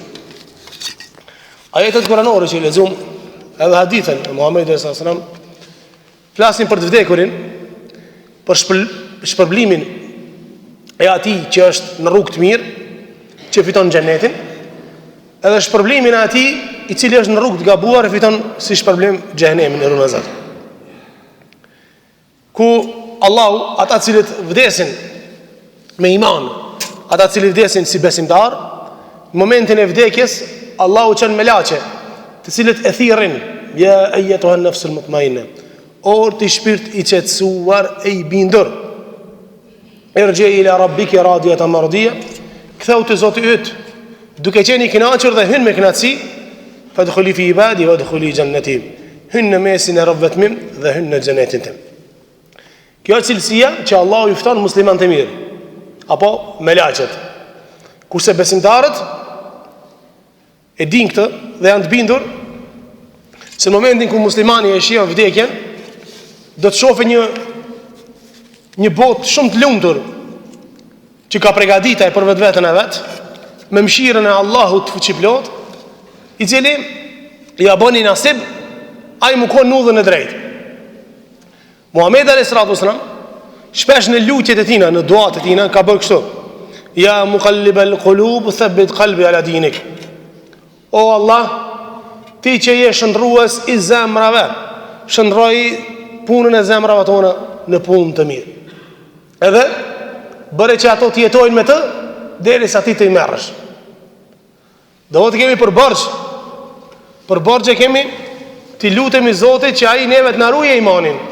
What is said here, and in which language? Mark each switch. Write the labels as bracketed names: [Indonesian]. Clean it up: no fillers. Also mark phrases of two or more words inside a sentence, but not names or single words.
[Albanian] Ajetet kuranore që i lexuam edhe hadithen e Muhamedit [Arabic] صلى الله عليه وسلم [Albanian] flasin për të vdekurin, për shpërblimin e atij që është në rrugë të mirë, që fiton xhenetin, edhe shpërblimin e atij i cili është në rrugë të gabuar e fiton si shpërblim xhenemin e runazat. Ku Allahu ata cilët vdesin me iman, ata cilët vdesin si besimtar, në momentin e vdekjes Allahu çon melaçe, të cilët e thirrin [Arabic] يا أيتها النفس المطمئنة, [Albanian] o ti shpirt i qetësuar e i bindur, [Arabic] ارجعي إلى ربك راضية مرضية, [Albanian] ktheu te Zoti yt duke qenë i kënaqur dhe hyn me kënaqësi, [Arabic] فادخلي في عبادي وادخلي جنتي, [Albanian] hyn në mesin e robëve të mi dhe hyn në xhenetin tim. Kjo është cilësia që Allahu i fton muslimanët e mirë, apo melaçet. Kurse besimtarët e din këtë dhe janë të bindur se në momentin ku muslimani e shijon vdekjen, do të shohë një botë shumë të lumtur që ka përgatitur për vetveten e vet, me mëshirën e Allahut të fuqiplot, i cili ja bëni nasib ai më kon udhën e drejtë. Muhamedi [Arabic] عليه الصلاة والسلام [Albanian] shpesh në lutjet e tina, në duat e tina ka bërë kështu: [Arabic] يا مقلب القلوب ثبت قلبي على دينك. [Albanian] O Allah, ti që je shndrues i zemrave, shndroj punën e zemrave tona në punë të mirë. Edhe bëre që ato të jetojnë me të derisa ti të i merresh. Do të kemi për borxhe kemi të lutemi Zotit që ai neve të na ruajë imanin.